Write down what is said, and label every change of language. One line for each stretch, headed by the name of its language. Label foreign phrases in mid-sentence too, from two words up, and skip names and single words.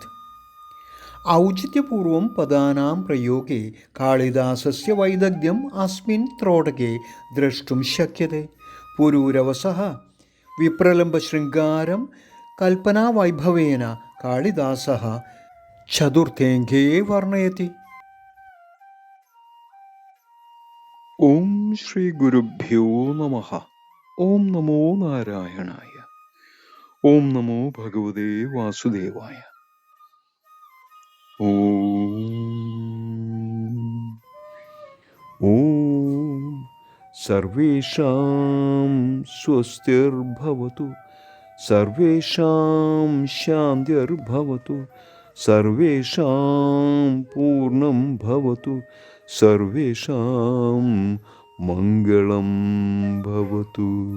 Sanskrit: औचित्यपूर्वं पदानां प्रयोगे कालिदासस्य वैदग्ध्यम् अस्मिन् त्रोटके द्रष्टुं शक्यते. पुरूरवसः विप्रलम्बशृङ्गारं कल्पनावैभवेन कालिदासः चतुर्थेऽङ्गे वर्णयति. ഓം ശ്രീ ഗുരുഭ്യോ നമഃ. ഓം നമോ നാരായണായ. ഓം നമോ ഭഗവതേ വാസുദേവായ. ഓം സർവേഷാം സ്വസ്തിർഭവതു, സർവേഷാം ശാന്തിർഭവതു, സർവേഷാം പൂർണ്ണം ഭവതു, സർവേഷാം മംഗളം ഭവതു.